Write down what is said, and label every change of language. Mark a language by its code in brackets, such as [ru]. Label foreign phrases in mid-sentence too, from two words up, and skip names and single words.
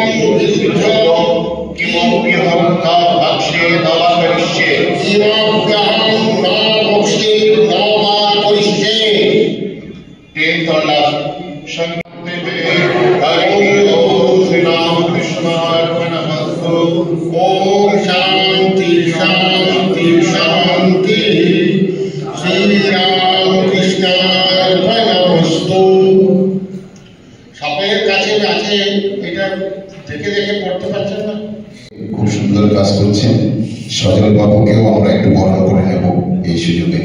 [sa] विरुद्ध किमप्यहं न भक्ष्ये न करिष्ये किमप्यहं न भक्ष्ये न करिष्ये तेतला शक्तिवे हरि ओम श्री राम कृष्णार्पणमस्तु ओम शांति शांति शांति श्री राम कृष्णार्पणमस्तु। [bn] সকলের কাছে আছে এটা দেখে দেখে পড়তে পারছেন না? খুব সুন্দর কাজ করছেন। সজল বাবুকেও আমরা একটু বরণ করে নেব এই সুযোগে।